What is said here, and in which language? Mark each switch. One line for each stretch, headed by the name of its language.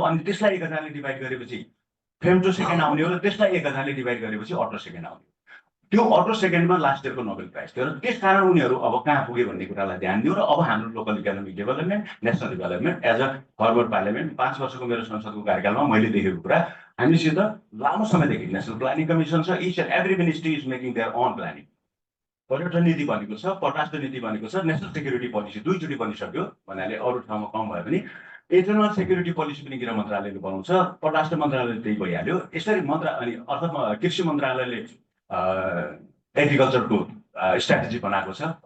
Nepali: अनि त्यसलाई 1000 ले डिभाइड गरेपछि फेम्टो सेकेन्ड आउने हो र त्यसलाई 1000 ले डिभाइड गरेपछि अटो सेकेन्ड आउने हो। त्यो अटो सेकेन्डमा लास्ट इयरको नोबेल प्राइज थियो र त्यसकारण उनीहरू अब कहाँ पुगे भन्ने कुरालाई ध्यान दियो र अब हाम्रो local economic development national development
English: as a former parliament
Nepali: 5 वर्षको मेरो संसदको कार्यकालमा मैले देखेको कुरा हामीसित लामो समयदेखि नेसनल प्लानिङ कमिसन छ।
English: Each and every ministry is making their own planning.
Nepali: पर्यटन नीति भनेको छ, परराष्ट्र नीति भनेको छ, नेसनल सेक्युरिटी पोलिसी दुईचोटि बनिसक्यो भन्नाले अरू ठाउँमा कम भयो भने इन्टरनल सेक्युरिटी पोलिसी पनि गृह मन्त्रालयले बनाउँछ, परराष्ट्र मन्त्रालयले त्यही भइहाल्यो। यसरी अनि अर्थात् कृषि मन्त्रालयले एग्रिकल्चरको स्ट्राटेजी बनाएको छ।